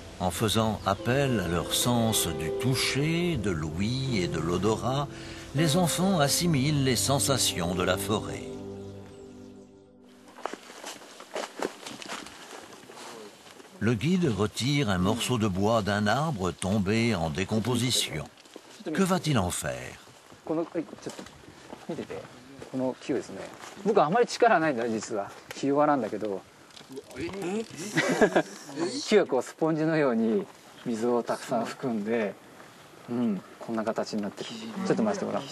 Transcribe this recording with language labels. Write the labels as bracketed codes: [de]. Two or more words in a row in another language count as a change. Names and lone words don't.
[fr] En faisant appel à leur sens du toucher, de l'ouïe et de l'odorat, les enfants assimilent les sensations de la forêt. Le guide retire un morceau de bois d'un arbre tombé en décomposition. Que va-t-il en faire? [ja] このちょっと見てて、この木ですね。僕あまり力ないんだよ実は。ひ弱なんだけど。木はこうスポンジのように水をたくさん含んで、こんな形になってる。ちょっと回してごらん。